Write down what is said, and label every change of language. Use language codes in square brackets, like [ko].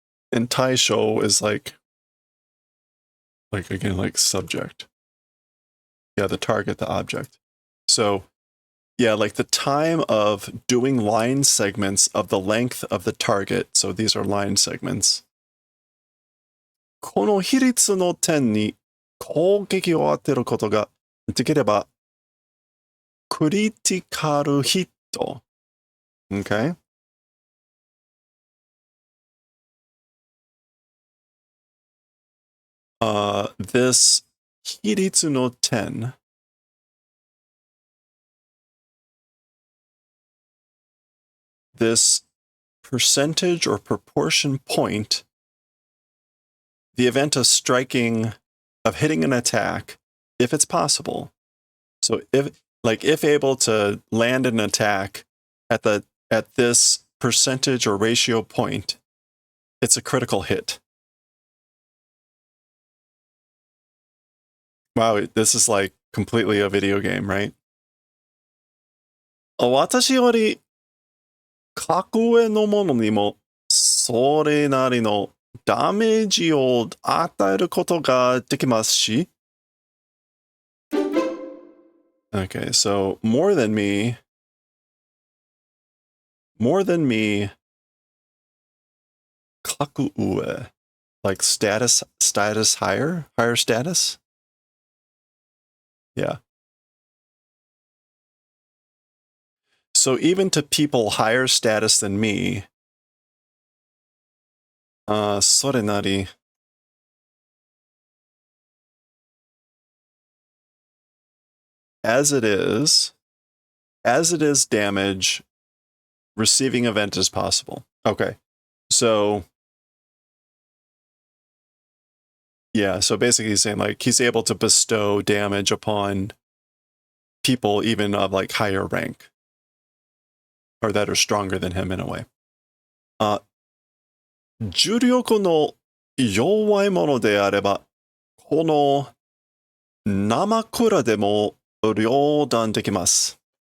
[en] And taisho is like again, like subject. Yeah, the target, the object. So, yeah, like the time of doing line segments of the length of the target. So these are line segments. [ja] この比率の点に攻撃を当てることができれば、 [en] critical hit. Okay. This [ja] hiritsu no ten, [en] this percentage or proportion point, the event of hitting an attack, if it's possible. So if able to land an attack at this percentage or ratio point, it's a critical hit. Wow, this is like completely a video game, right? [ja] 私より格上のものにもそれなりのダメージを与えることができますし。 [en] Okay, so more than me, [ja] kaku ue, [en] like status higher status? Yeah. So even to people higher status than me, [ja] sorenari, [en] as it is damage, receiving event is possible. Okay. So yeah, so basically he's saying like he's able to bestow damage upon people even of like higher rank or that are stronger than him in a way. [ja] 重力の弱いものであれば、この生蔵でも両断できます。